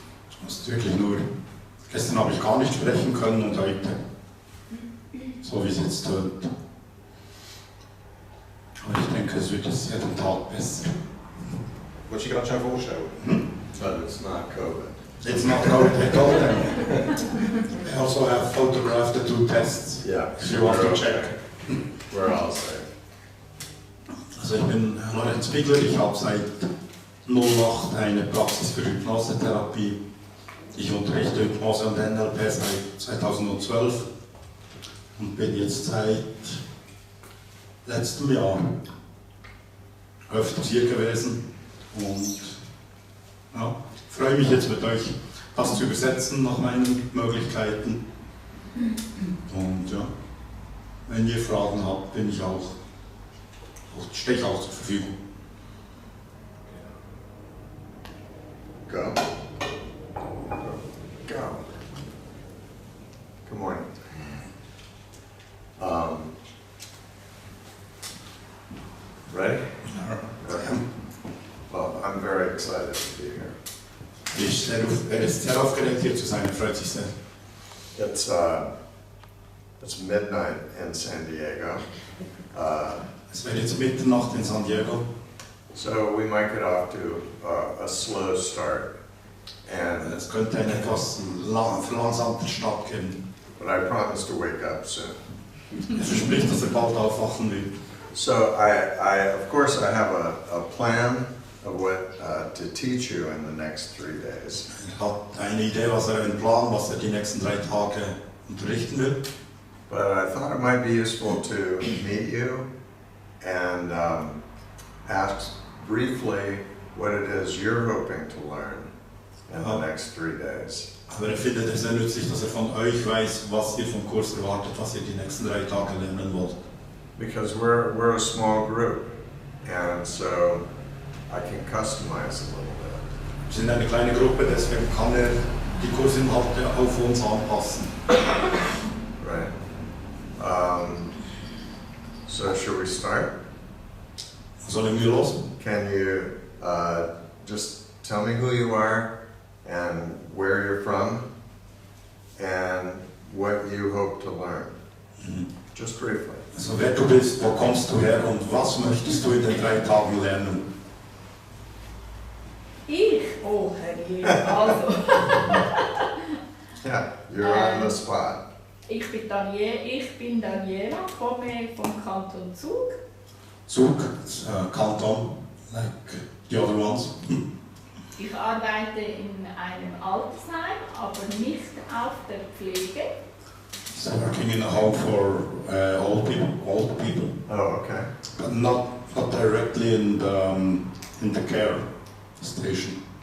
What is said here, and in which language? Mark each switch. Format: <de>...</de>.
<de>Ich muss wirklich nur, gestern habe ich gar nicht sprechen können und heute, so wie es jetzt tönt. Aber ich denke, es wird jetzt jeden Tag besser. Wolltest du dich gerade schon vorstellen?</de> <en>But it's not COVID. It's not COVID. I also have photographed the 2 tests. Yeah. If you want to check. We're all safe.</en> <de>Also ich bin Lorenz Bigler, ich habe seit 2008 eine Praxis für Hypnosetherapie. Ich unterrichte Hypnose und NLP seit 2012 und bin jetzt seit letztem Jahr öfters hier gewesen und ja, freue mich jetzt mit euch, das zu übersetzen nach meinen Möglichkeiten. Und ja, wenn ihr Fragen habt, stehe ich auch zur Verfügung.</de> <en>Go. Go. Good morning. Ready? Okay. Well, I'm very excited to be here.</en> <de>Er ist sehr aufgeregt, hier zu sein, er freut sich sehr.</de> <en>It's midnight in San Diego.</en> <de>Es wird jetzt Mitternacht in San Diego.</de> <en>So we might get off to a slow start. And</en> <de>Es könnte einen etwas verlangsamten Start geben.</de> <en>but I promise to wake up soon.</en> <de>Er verspricht, dass er bald aufwachen will.</de> <en>So of course I have a plan of what to teach you in the next 3 days.</en> <de>Er hat eine Idee, einen Plan, was er die nächsten 3 Tage unterrichten will.</de> <en>But I thought it might be useful to meet you and ask briefly what it is you're hoping to learn in the next 3 days.</en> <de>Aber er findet es sehr nützlich, dass er von euch weiß, was ihr vom Kurs erwartet, was ihr die nächsten 3 Tage lernen wollt.</de> <en>Because we're a small group, and so I can customize a little bit.</en> <de>Wir sind eine kleine Gruppe, deswegen kann er die Kursinhalte auf uns anpassen.</de> <en>Right. So should we start?</en> <de>Sollen wir los?</de> <en>Can you just tell me who you are and where you're from and what you hope to learn? Just briefly.</en> <de>Also wer du bist, wo kommst du her und was möchtest du in den 3 Tagen lernen? Ich? Oh, Herrje. Also,</de> <en>Yeah, you're on the spot.</en> <de>ich bin Daniela, komme vom Kanton Zug.</de> <en>Zug, Kanton, like the other ones.</en> <de>Ich arbeite in einem Altersheim, aber nicht auf der Pflege.</de> <en>So working in a home for old people, Oh, okay. but not directly in the care station.</en>